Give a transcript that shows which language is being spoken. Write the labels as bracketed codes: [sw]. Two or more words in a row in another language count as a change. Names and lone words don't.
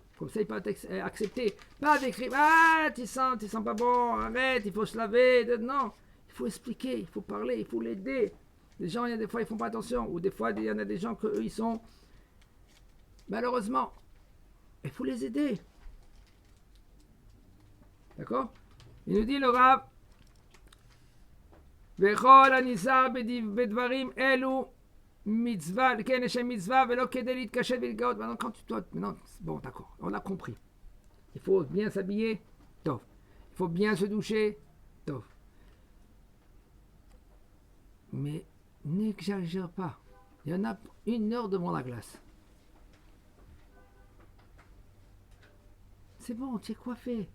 [fr] Comme ça, il peut accepter. Pas avec tu sens pas bon, arrête, il faut se laver. Non, il faut expliquer, il faut parler, il faut l'aider. Les gens, il y a des fois, ils font pas attention. Ou des fois, il y en a des gens qu'eux, ils sont... Malheureusement, il faut les aider. D'accord? Il nous dit le Rav, [he] וכל הניזהר בדברים אלו מצווה, כן, יש מצווה ולא כדי להתקשט ולהתגאות. [fr] Maintenant, quand tu dois... Maintenant, bon, d'accord, on a compris. Il faut bien s'habiller, top. Il faut bien se doucher, top. Mais n'exagère pas. Il y en a 1 heure devant la glace. C'est bon, tu es coiffé.